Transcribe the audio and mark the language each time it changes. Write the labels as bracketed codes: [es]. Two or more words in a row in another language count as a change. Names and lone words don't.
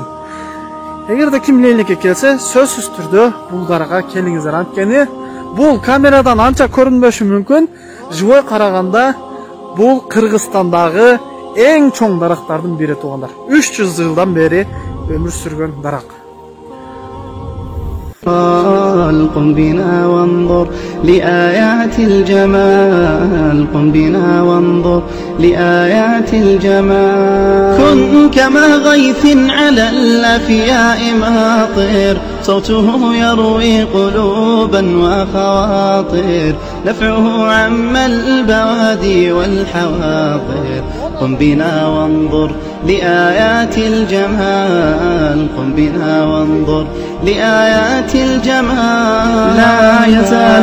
[ky] Эгерде ким Лейлекке келсе, сөзсүз түрдө бул даракка келиңиздер. Анткени бул камерадан анча көрүнбөшү мүмкүн, живой караганда бул Кыргызстандагы эң чоң дарактардын бири туугандар. 300 жылдан бери өмүр сүргөн дарак. [ar] قم بنا وانظر لآيات الجمال قم بنا وانظر لآيات الجمال كن كما غيث على الأفياء ماطر صوته يروي قلوبا وخواطر نفعه عم البوادي والحواضر قم بنا وانظر لآيات الجمال قم بنا وانظر لآيات الجمال لا يزال